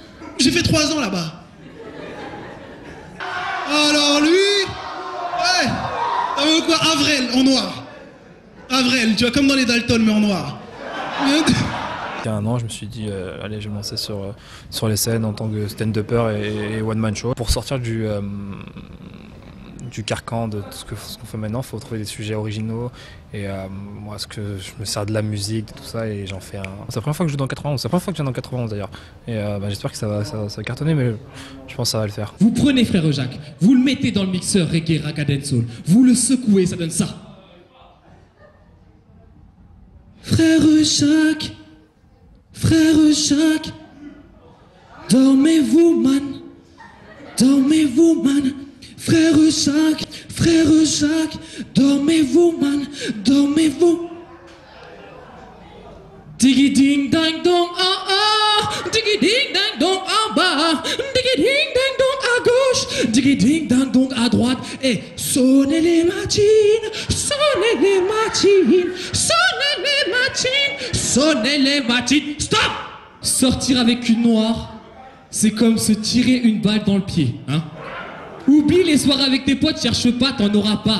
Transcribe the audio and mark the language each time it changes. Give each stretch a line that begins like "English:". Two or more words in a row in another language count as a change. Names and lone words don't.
French: J'ai fait 3 ans là-bas. Alors lui, ouais, ça veut quoi? Avril, en noir. Avril, tu vois, comme dans les Dalton, mais en noir. Il y a un an, je me suis dit, allez, je vais me lancer sur les scènes en tant que stand-upper et
English: one-man show.
French: Pour sortir du carcan de tout ce qu'on fait maintenant, il faut trouver des sujets originaux. Et moi, je me sers de la musique, de tout ça, et j'en fais un... C'est la première fois que je joue dans 91, c'est la première fois que je viens dans 91 d'ailleurs. Et j'espère que ça va cartonner, mais je pense que ça va le faire. Vous prenez Frère Jacques, vous le mettez dans le mixeur reggae, ragga, dancehall, vous le secouez, ça donne ça. Frère Jacques, Frère Jacques, dormez-vous man, dormez-vous man. Frère Jacques, dormez-vous man, dormez-vous. Diggy ding dang dong ah ah, diggy ding dang dong en bas, diggy ding dang dong à gauche, diggy ding dang dong à droite. Et sonnez les matines, sonnez les matines, sonnez les matines, sonnez les matines. Stop! Sortir avec une noire, c'est comme se tirer une balle dans le pied, hein? Oublie les soirées avec tes potes, cherche pas, t'en auras pas.